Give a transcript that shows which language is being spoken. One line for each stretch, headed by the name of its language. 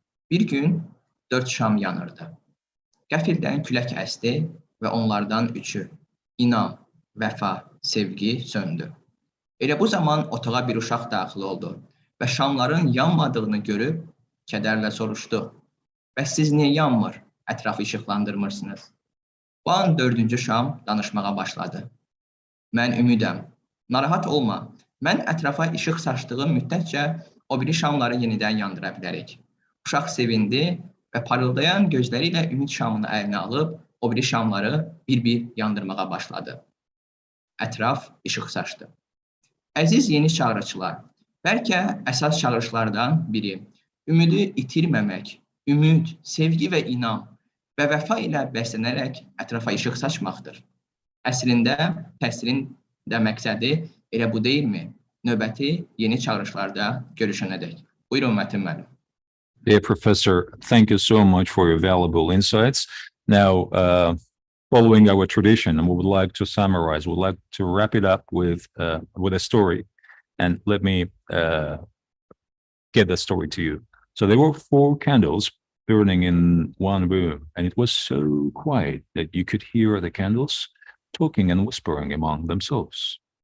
Azerbaijani: Bir gün 4 şam yanırdı. Qəfildən külək əsdi və onlardan üçü, inam, vəfa, sevgi söndü. Elə bu zaman otağa bir uşaq daxil oldu və şamların yanmadığını görüb kədərlə soruşdu. Bəs siz niyə yanmır, ətrafı işıqlandırmırsınız? Bu an 4-cü şam danışmağa başladı. Mən ümidəm, narahat olma, mən ətrafa işıq saçdığım müddətcə o biri şamları yenidən yandıra bilərik. Uşaq sevindi və parıldayan gözləri ilə ümid şamını əlinə alıb, o biri şamları bir-bir yandırmağa başladı. Ətraf işıq saçdı. Əziz yeni çağırışlar, bəlkə əsas çağırışlardan biri, ümidi itirməmək, ümid, sevgi və inam və vəfa ilə bəslənərək ətrafa işıq saçmaqdır. Əslində, təhsilin də məqsədi elə bu deyilmi? Növbəti yeni çağırışlarda görüşənədək. Buyurun Mətin müəllim.
English: Dear Professor, thank you so much for your valuable insights. Now, following our tradition, we would like to summarize, we'd like to wrap it up with a story. And let me get the story to you. So there were 4 candles burning in one room, and it was so quiet that you could hear the candles talking and whispering among themselves.